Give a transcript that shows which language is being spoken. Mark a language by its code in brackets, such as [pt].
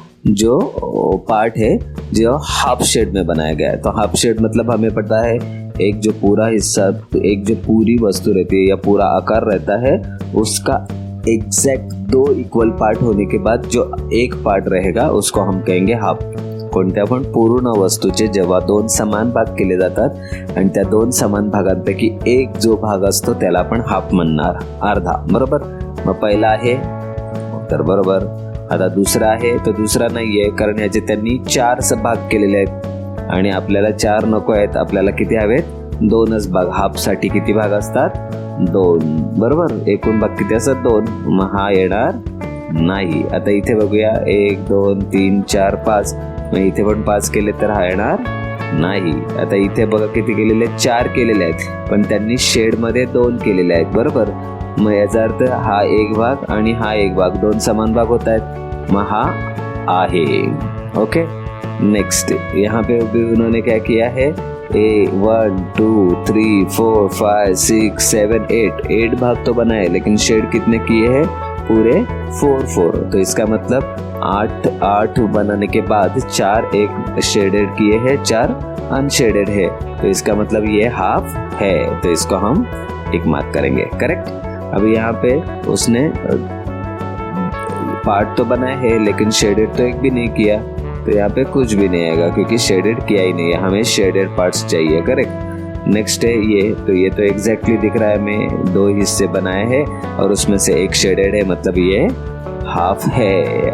[hi] जो पार्ट है जो हाफ शेड में बनाया गया है। तो हाफ शेड मतलब हमें पता है एक जो पूरा हिस्सा, एक जो पूरी वस्तु रहती है या पूरा आकार रहता है, उसका एग्जैक्ट 2 इक्वल पार्ट होने के बाद जो एक पार्ट रहेगा उसको हम कहेंगे हाफ. [mr] कोणत्या पण पूर्ण वस्तूचे जेव्हा 2 समान भाग केले जातात आणि त्या 2 समान भागांपैकी एक जो भाग असतो त्याला आपण हाफ म्हणणार, अर्धा. बरोबर. मग पहिला आहे तर बरोबर. आता दुसरा आहे तो दुसरा नाहीये कारण याचे त्यांनी 4 भाग केलेले आहेत आणि आपल्याला 4 नको आहेत, आपल्याला किती हवेत? 2च भाग. हाफ साठी किती भाग असतात? 2. बरोबर. एकूण भाग किती असतात? 2. मग हा येणार नाही. आता इथे बघूया 1 2 3 4 5. मग इथे पण 5 केले तर हा येणार नाही. आता इथे बघा किती केलेले? 4 केलेले आहेत पण त्यांनी शेड मध्ये 2 केलेले आहेत. बरोबर. मग याचा अर्थ हा एक भाग आणि हा एक भाग 2 समान भाग होत आहेत. मग हा आहे. ओके. [hi] नेक्स्ट यहाँ पे उन्होंने क्या किया है? 1 2 3 4 5 6 7 8 भाग तो बना है लेकिन शेड कितने किए हैं? पूरे 4. तो इसका मतलब 8 बनाने के बाद 4 एक शेडेड किए हैं, 4 अनशेडेड है. तो इसका मतलब ये हाफ है. तो इसको हम टिक मार्क करेंगे. करेक्ट. अभी यहाँ पे उसने पार्ट तो बनाए है लेकिन शेडेड तो एक भी नहीं किया, तो यहाँ पे कुछ भी नहीं आएगा क्योंकि शेडेड किया ही नहीं है. हमें शेडेड पार्ट्स चाहिए. करेक्ट. नेक्स्ट है ये तो एग्जैक्टली दिख रहा है. मैं 2 हिस्से बनाए हैं और उसमें से एक शेडेड है, मतलब ये हाफ है.